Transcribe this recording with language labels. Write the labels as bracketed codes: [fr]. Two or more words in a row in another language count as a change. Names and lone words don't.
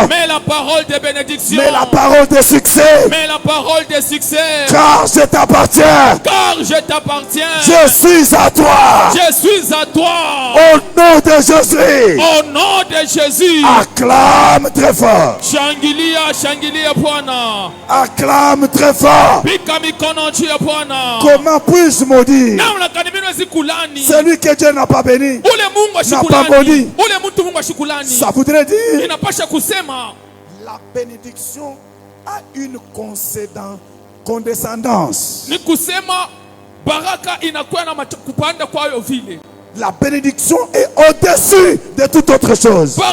[fr] mets la parole de bénédiction, mets la parole de succès, mets la parole de succès, car je t'appartiens, car je t'appartiens, je suis à toi, je suis à toi, au nom de Jésus, au nom de Jésus. Acclame très fort, [sw] shangilia, shangilia Bwana, [fr] acclame très fort. [sw] pika mikono juu ya Bwana. [fr] Comment puis-je maudire celui que Dieu n'a pas béni, n'a pas maudit? Ça voudrait dire la bénédiction a une condescendance. La bénédiction est au-dessus de toute autre chose.